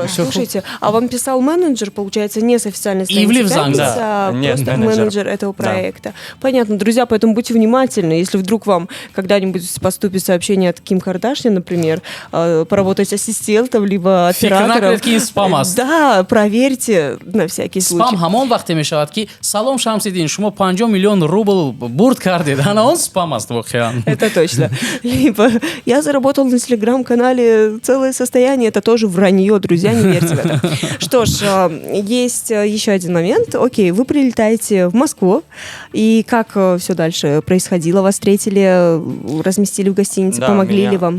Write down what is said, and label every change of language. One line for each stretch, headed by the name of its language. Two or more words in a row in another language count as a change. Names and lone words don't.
Russian: Слушайте, а вам писал менеджер, получается, не с официальной страницы «Пятница», а просто менеджер этого проекта. Понятно, друзья, поэтому будьте внимательны. Если вдруг вам когда-нибудь поступит сообщение от Ким Кардашьян, например, поработать ассистентом, либо оператором. Да, проверьте на всякий случай.
Tajik: Спам хамон вақте мешавад ки салом Шамсиддин, шумо 50 миллион рубл бурд кардид, он спам аст воқеан.
Russian: Это точно. Либо я заработал на телеграм-канале целое состояние, это тоже вранье, друзья, не верьте в это. Что ж, есть еще один момент. Окей, вы прилетаете в Москву, и как все дальше происходило? Вас встретили, разместили в гостинице, помогли ли вам?